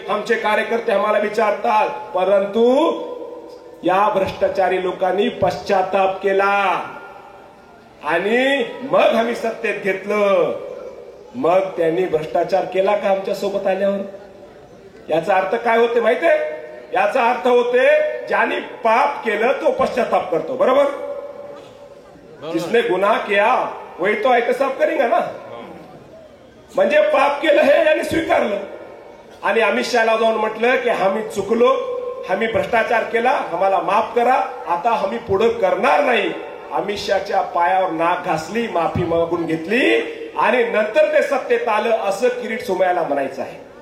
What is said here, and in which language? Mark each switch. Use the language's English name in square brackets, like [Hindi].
[Marathi] आमचे कार्यकर्ते आम्हाला विचारतात, परंतु या भ्रष्टाचारी लोकांनी पश्चाताप केला आणि मग आम्ही सत्तेत घेतलं. मग त्यांनी भ्रष्टाचार केला का आमच्या सोबत आल्यावर? याचा अर्थ काय होते माहितीये? याचा अर्थ होते ज्याने पाप केलं तो पश्चाताप करतो, बरोबर? [Hindi] जिसने गुनाह किया वही तो एहतसाब करेगा ना. [Marathi] म्हणजे पाप केलं हे याने स्वीकारलं आणि अमित शहाला जाऊन म्हटलं की आम्ही चुकलो, आम्ही भ्रष्टाचार केला, आम्हाला माफ करा, आता आम्ही पुढे करणार नाही. अमित शहाच्या पायावर नाक घासली, माफी मागून घेतली आणि नंतर ते सत्तेत आलं असं किरीट सोमय्याला म्हणायचं आहे.